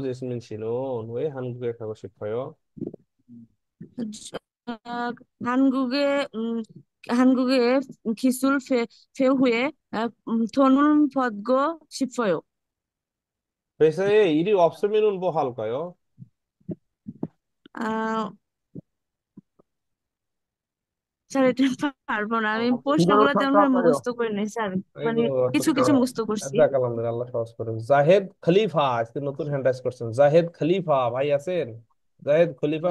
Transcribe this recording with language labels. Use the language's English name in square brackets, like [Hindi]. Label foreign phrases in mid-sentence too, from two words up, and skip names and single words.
[Korean] 제스민 씨는 왜 한국에 가고 싶어요? 어, 한국의 한국의 기술 배후에 돈을 벌고 싶어요. 회사에 일이 없으면은 뭐 할까요? [Bangla] আহ স্যার এটা পারবো না, আমি [Korean] 이거로 [Bangla] প্রশ্নগুলো তেমন ভাবে [Korean] 답답해요. [Bangla] মুখস্থ করি নাই স্যার, মানে এগুলো তো কিছু কিছু মুখস্থ করছি। যাক আলহামদুলিল্লাহ, আল্লাহ সহজ করুন। জাহেদ খলিফা আজকে নতুন [English] hand raise [Bangla] করছেন। জাহেদ খলিফা ভাই আছেন? জাহেদ খলিফা